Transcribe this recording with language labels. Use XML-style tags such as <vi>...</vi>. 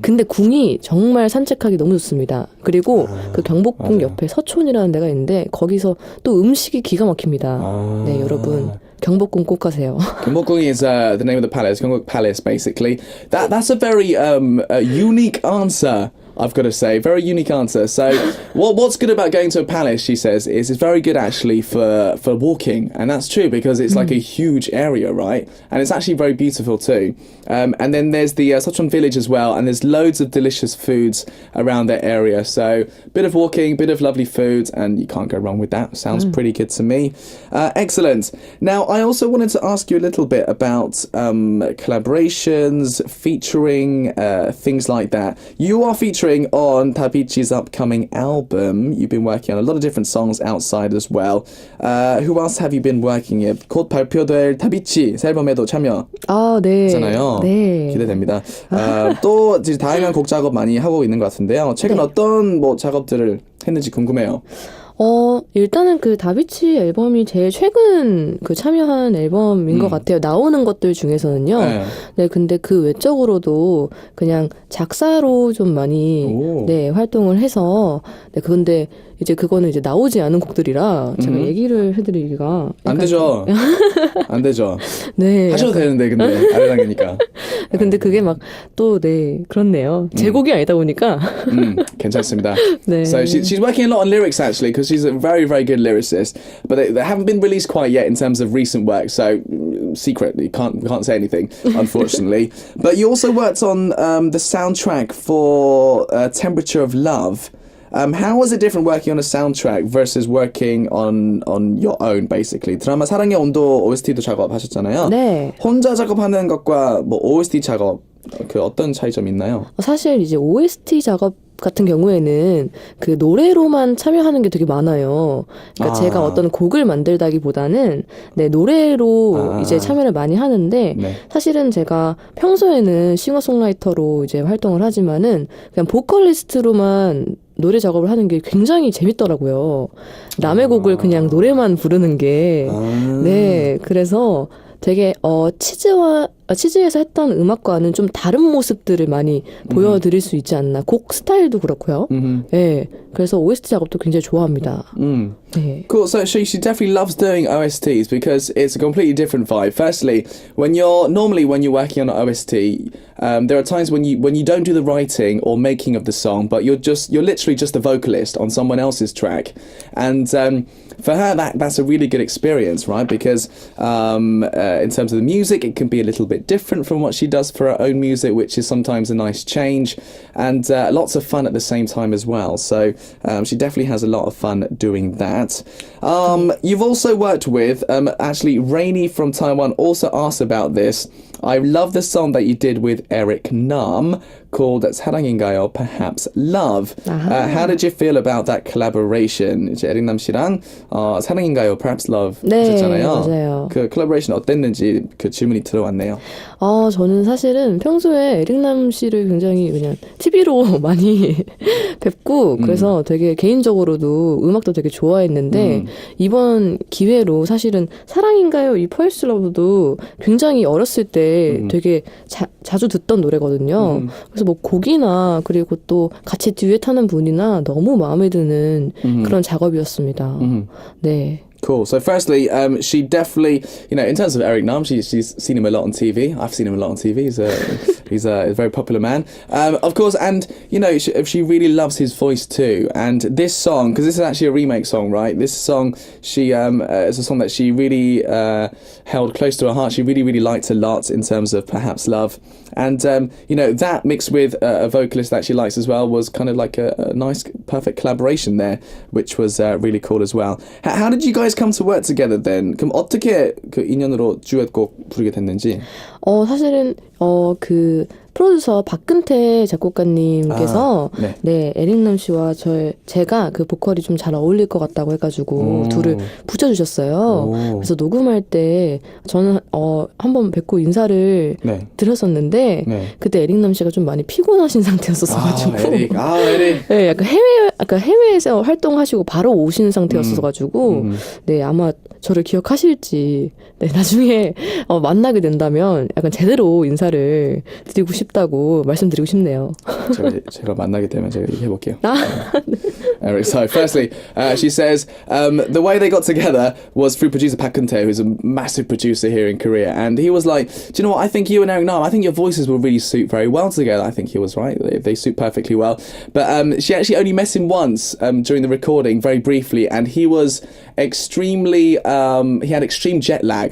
<ko>근데 궁이 정말 산책하기 너무 좋습니다. 그리고 그 경복궁 맞아요. 옆에 서촌이라는 데가 있는데 거기서 또 음식이 기가 막힙니다. 네, 여러분. 경복궁 꼭 가세요.</ko> <en>경복궁 is the name of the palace. 경복 Palace, basically. That's a very unique answer. I've got to say, very unique answer. So, what's good about going to a palace? She says is it's very good actually for walking, and that's true because it's like a huge area, right? And it's actually very beautiful too. And then there's the Seocheon village as well, and there's loads of delicious foods around that area. So, bit of walking, bit of lovely food, and you can't go wrong with that. Sounds pretty good to me. Excellent. Now, I also wanted to ask you a little bit about collaborations, featuring, things like that. You are featuring on Davichi's upcoming album. You've been working on a lot of different songs outside as well. Who else have you been working with?</en> <ko>곧 발표될 다비치 새 앨범에도 참여잖아요. 네. 기대됩니다. 또 이제 다양한 곡 작업 많이 하고 있는 것 같은데요. 최근 어떤 작업들을 했는지 궁금해요. 일단은 그 다비치 앨범이 제일 최근 그 참여한 앨범인 것 같아요. 나오는 것들 중에서는요. 네, 근데 그 외적으로도 그냥 작사로 좀 많이 활동을 해서 근데 이제 그거는 이제 나오지 않은 곡들이라 제가 얘기를 해드리기가 안 되죠. 안 되죠. 네. 하셔도 되는데 근데 아래당이니까. 근데 그게 막 또 그렇네요. 제 곡이 아니다 보니까. 괜찮습니다. 네.</ko> <en>So she's working a lot on lyrics actually because she's a very, very good lyricist. But they haven't been released quite yet in terms of recent work. So secretly, can't say anything, unfortunately. But you also worked on the soundtrack for Temperature of Love. How was it different working on a soundtrack versus working on your own, basically?</en> <ko>드라마 사랑의 온도 OST도 작업하셨잖아요. 네. 혼자 작업하는 것과 뭐 OST 작업 그 어떤 차이점이 있나요? 사실 이제 OST 작업 같은 경우에는 그 노래로만 참여하는 게 되게 많아요. 그러니까 제가 어떤 곡을 만들다기보다는 네, 노래로 이제 참여를 많이 하는데 네. 사실은 제가 평소에는 싱어송라이터로 이제 활동을 하지만은 그냥 보컬리스트로만 노래 작업을 하는 게 굉장히 재밌더라고요. 남의 곡을 그냥 노래만 부르는 게. 네, 그래서 되게 치즈에서 했던 음악과는 좀 다른 모습들을 많이 보여드릴 수 있지 않나. 곡 스타일도 그렇고요. 네, 그래서 OST 작업도 굉장히 좋아합니다. 네.</ko> <en>Cool. So she definitely loves doing OSTs because it's a completely different vibe. Firstly, when you're working on an OST, there are times when you don't do the writing or making of the song, but you're literally just the vocalist on someone else's track, and for her that's a really good experience, right? Because in terms of the music, it can be a little bit different from what she does for her own music, which is sometimes a nice change, and lots of fun at the same time as well. So she definitely has a lot of fun doing that. You've also worked with actually Rainy from Taiwan also asked about this. I love the song that you did with Eric Nam called 사랑인가요? Perhaps Love. How did you feel about that collaboration?</en> <ko>이제 에릭남 씨랑 사랑인가요?</ko> <en>Perhaps Love</en> <ko>네, 하셨잖아요. 맞아요. 그 콜라보레이션 어땠는지 그 질문이 들어왔네요. 저는 사실은 평소에 에릭남 씨를 굉장히 그냥 TV로 많이 뵙고 그래서 되게 개인적으로도 음악도 되게 좋아했는데 이번 기회로 사실은 사랑인가요? 이 퍼스트 러브도 굉장히 어렸을 때 되게 자주 듣던 노래거든요. 그래서 뭐 곡이나 그리고 또 같이 듀엣하는 분이나 너무 마음에 드는 그런 작업이었습니다. 네.</ko> <en>Cool. So firstly, she definitely, in terms of Eric Nam, she's seen him a lot on TV. I've seen him a lot on TV. He's a very popular man. Of course, and, she really loves his voice too. And this song, because this is actually a remake song, right? This song, she is a song that she really held close to her heart. She really, really liked a lot in terms of Perhaps Love. And, that mixed with a vocalist that she likes as well was kind of like a nice, perfect collaboration there, which was really cool as well. How did you guys come to work together then?</en> <ko>그럼 어떻게 그 인연으로 듀엣곡 부르게 됐는지? 사실은 그 프로듀서 박근태 작곡가님께서 네, 에릭남 씨와 제가 그 보컬이 좀 잘 어울릴 것 같다고 해가지고 둘을 붙여주셨어요. 그래서 녹음할 때 저는 한번 뵙고 인사를 드렸었는데 그때 에릭남 씨가 좀 많이 피곤하신 상태였어가지고 에릭. 네, 약간 해외에서 활동하시고 바로 오신 상태였어가지고 네, 아마 저를 기억하실지 나중에 만나게 된다면 약간 제대로 인사를 드리고 싶다고 말씀드리고 싶네요. 제가 만나게 되면 제가 얘기해볼게요.</ko> <en>Eric, so firstly, she says the way they got together was through producer Park Kun-tae, who's a massive producer here in Korea, and he was like, do you know what, I think you and Eric Nam, I think your voices will really suit very well together. I think he was right, they suit perfectly well. But she actually only met him once during the recording, very briefly, and he was extremely, he had extreme jet lag.</en>